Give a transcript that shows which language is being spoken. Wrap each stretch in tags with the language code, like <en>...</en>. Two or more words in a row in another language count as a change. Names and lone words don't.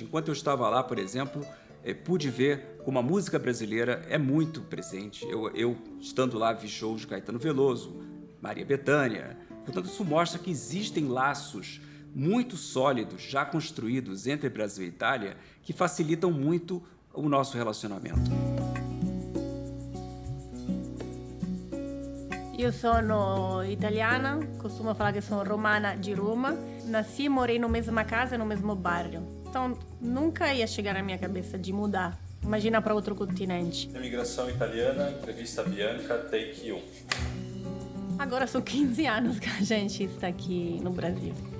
<pt>Enquanto eu estava lá, por exemplo, pude ver como a música brasileira é muito presente. Eu estando lá, vi shows de Caetano Veloso, Maria Bethânia. Portanto, isso mostra que existem laços muito sólidos, já construídos entre Brasil e Itália, que facilitam muito o nosso relacionamento.</pt> <it>Io sono italiana,</it> <pt>costumo falar que sou romana de Roma. Nasci e morei na mesma casa, no mesmo bairro. Então, nunca ia chegar na minha cabeça de mudar. Imagina para outro continente. Imigração italiana, entrevista Bianca, take 1. Agora são 15 anos que a gente está aqui no Brasil.</pt>